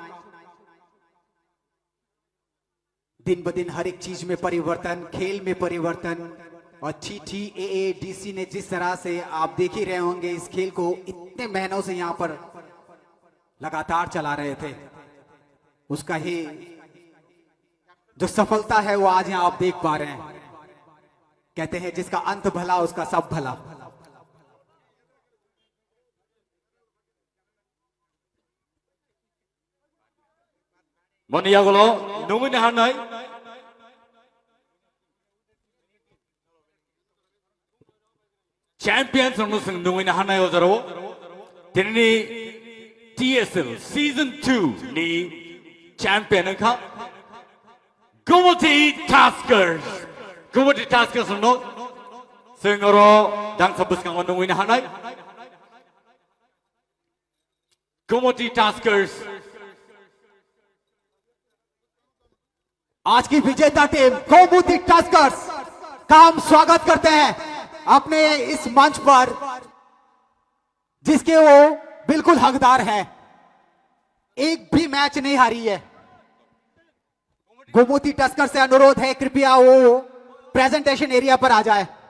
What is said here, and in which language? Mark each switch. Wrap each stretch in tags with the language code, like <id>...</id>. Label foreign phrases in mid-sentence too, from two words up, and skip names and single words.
<hi>दिन ब दिन हर एक चीज में परिवर्तन खेल में परिवर्तन और TTAADC ने जिस तरह से आप देख ही रहे होंगे इस खेल को इतने महीनों से यहां पर लगातार चला रहे थे उसका ही जो सफलता है वो आज यहां आप देख पा रहे हैं कहते हैं जिसका अंत भला उसका सब भला</hi> <trp>Moniagulo nungin hanai champions nusung nungin hanai ozaro tini TSL season 2 ni champion ka Gumati Taskers no singoro dang sabus kang nungin hanai Gumati Taskers</trp> <hi>आज की विजेता टीम गोमती टस्कर्स का हम स्वागत करते हैं अपने इस मंच पर जिसके वो बिल्कुल हकदार है एक भी मैच नहीं हारी है गोमती टस्कर से अनुरोध है कृपया वो</hi> <en>presentation area</en> <hi>पर आ जाए</hi>